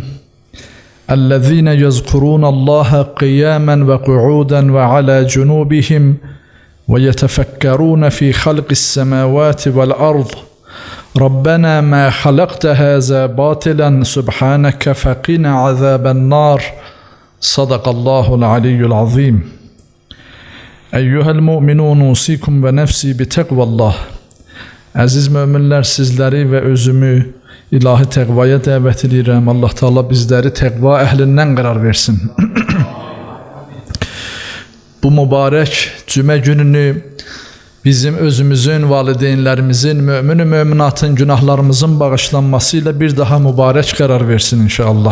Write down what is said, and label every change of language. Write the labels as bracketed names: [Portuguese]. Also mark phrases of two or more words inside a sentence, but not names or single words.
[Arabic] الذين يذكرون الله قياما وقعودا وعلى جنوبهم ويتفكرون في خلق السماوات والأرض ربنا ما خلقت هذا باطلا سبحانك فقنا عذاب النار. صدق الله العلي العظيم. أيها المؤمنون أوصيكم ونفسي بتقوى الله. [Azerbaijani] Aziz müminler, sizleri ve özümü ilahi təqvaya dəvət edirəm. Allah Teala bizləri təqva əhlindən qərar versin. Bu mübarək cümə gününü bizim özümüzün, valideynlərimizin, müminatın günahlarımızın bağışlanması ilə bir daha mübarək qərar versin inşallah.